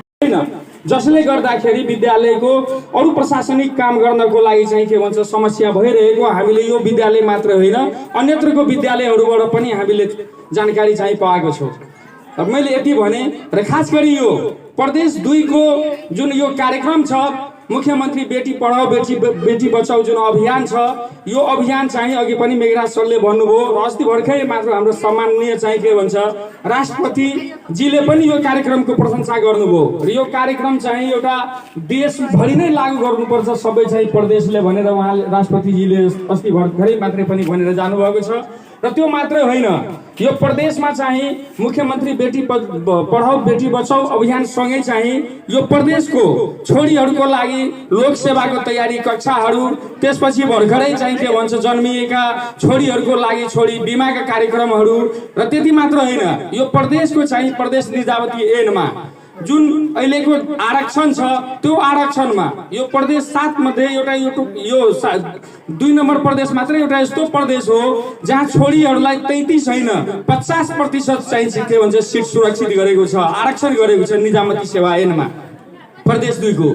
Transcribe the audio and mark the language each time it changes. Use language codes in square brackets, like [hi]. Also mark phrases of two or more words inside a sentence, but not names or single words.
[ne] छैन, जसले गर्दाखेरि विद्यालयको अरू प्रशासनिक काम गर्नको लागि चाहिँ के भन्छ समस्या भइरहेको हामीले यो विद्यालय मात्र होइन अन्यत्रको विद्यालयहरूबाट पनि हामीले जानकारी चाहिँ पाएको छौँ। र मैले यति भने र खास गरी यो प्रदेश 2 को जुन यो कार्यक्रम छ मुख्यमन्त्री [hi] बेटी पढाओ बेटी बचाओ [ne] जुन अभियान छ, यो अभियान चाहिँ अघि पनि मेघराज सरले भन्नुभयो र अस्ति भर्खरै मात्र हाम्रो सम्माननीय चाहिँ के भन्छ राष्ट्रपतिजीले पनि यो कार्यक्रमको प्रशंसा गर्नुभयो र यो कार्यक्रम चाहिँ एउटा देशभरि नै लागू गर्नुपर्छ सबै चाहिँ प्रदेशले भनेर उहाँले राष्ट्रपतिजीले अस्ति भर्खरै मात्रै पनि भनेर जानुभएको छ। र त्यो मात्रै होइन, यो प्रदेशमा चाहिँ मुख्यमन्त्री [hi] बेटी पढाओ बेटी बचाओ [ne] अभियान सँगै चाहिँ यो प्रदेशको छोरीहरूको लागि लोकसेवाको तयारी कक्षाहरू, त्यसपछि भर्खरै चाहिँ के भन्छ जन्मिएका छोरीहरूको लागि छोरी बिमाका कार्यक्रमहरू र त्यति मात्र होइन, यो प्रदेशको चाहिँ प्रदेश निजामती ऐनमा जुन अहिलेको आरक्षण छ त्यो आरक्षणमा यो प्रदेश 7 मध्ये एउटा यो 2 नम्बर प्रदेश मात्रै एउटा यस्तो प्रदेश हो जहाँ छोरीहरूलाई 33 होइन 50% चाहिँ के भन्छ सिट सुरक्षित गरेको छ, आरक्षण गरेको छ निजामती सेवा ऐनमा प्रदेश 2 को।